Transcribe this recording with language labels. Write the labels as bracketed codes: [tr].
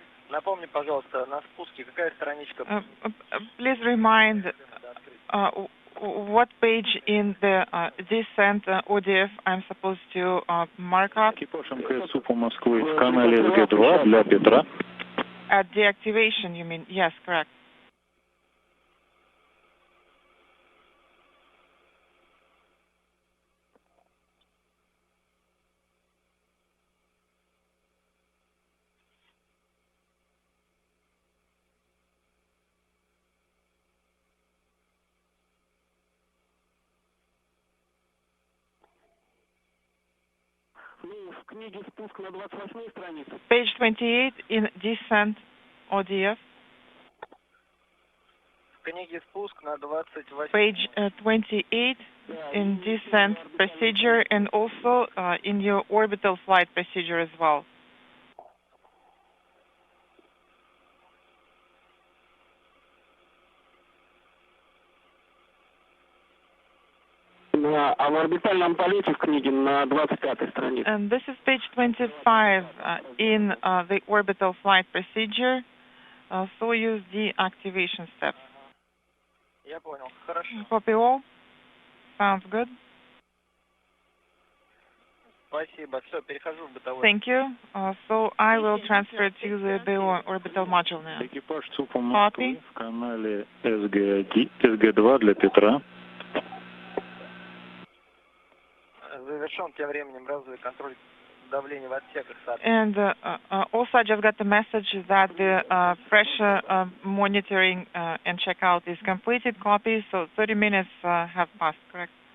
[ru] Напомни, пожалуйста, на спуске какая страничка? [en] Please remind what page in the descent ODF I'm supposed to mark up. Экипаж МКС СУПа Москвы в канале СГ-2 для Петра. At deactivation, you mean? Yes, correct. [ru] Ну, в книге спуск на 28-й странице. [en] Page 28 in descent ODF. [ru] В книге спуск на 28. [en] Page 28 in descent procedure and also in your orbital flight procedure as well. [ru] А в орбитальном полете в книге на 25-й странице. [en] And this is page 25 in the orbital flight procedure, Soyuz deactivation steps. [ru] Я понял. Хорошо. [en] Copy all? Sounds good. [ru] Спасибо. Все, перехожу в бытовой. [en] Thank you. So I will transfer to the BO orbital module now. [ru] Экипаж ЦУПа Москвы в канале СГ2 для Петра. Завершен тем временем разовый контроль давления в отсеках. [en] And also I just got the message that the pressure monitoring and checkout is completed. Copy. So 30 minutes have passed, correct?